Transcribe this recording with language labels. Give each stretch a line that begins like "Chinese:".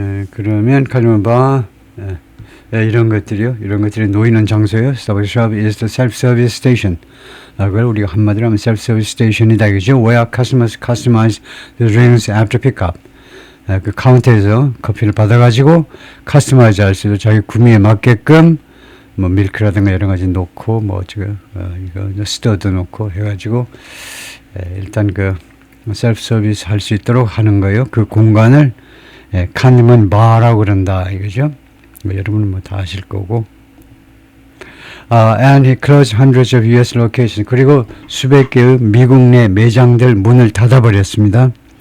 Korean: 그러면 칸디먼 바 이런 것들이요. 이런 것들이 놓이는 장소요.
English: Starbucks shop is the self-service station.
Korean: 그걸 우리가 한마디로 하면 self-service station이다. 그죠?
English: Where customers customize the drinks after pickup.
Korean: 그 카운터에서 커피를 받아가지고 커스터마이즈 할 수 있도록 자기 구미에 맞게끔 뭐 밀크라든가 여러 가지 놓고 뭐 지금 이거 스터도 놓고 해가지고 일단 그 셀프 서비스 할 수 있도록 하는 거예요. 그 공간을 칸디먼 바라고 그런다 이거죠. 여러분은 뭐 다 아실 거고.
English: And he closed hundreds of US locations.
Korean: 그리고 수백 개의 미국 내 매장들 문을 닫아버렸습니다.